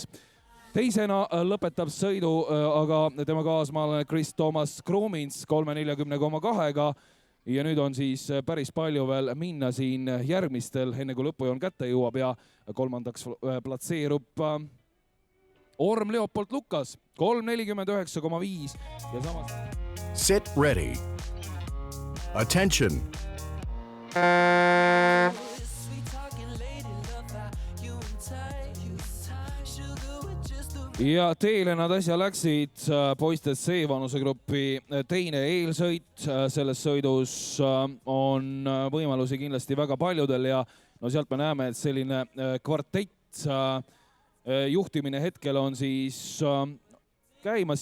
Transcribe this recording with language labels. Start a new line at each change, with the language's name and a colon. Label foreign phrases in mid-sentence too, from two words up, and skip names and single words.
Estonian: Teisena lõpetab sõidu aga tema kaasmaalane Krist-Toomas Kromins 3.40,2-ga ja nüüd on siis päris palju veel minna siin järgmistel, enne kui lõpujoon kätte jõuab ja 3. platseerub Orm Leopold Lukas 3.49,5 ja samas...
English: Sit ready. Attention.
Estonian: Ja teele nad asja läksid poistes C-vanusegrupi teine eelsõit. Selles sõidus on võimalusi kindlasti väga paljudel ja no sealt me näeme, et selline kvartett juhtimine hetkel on siis käimas.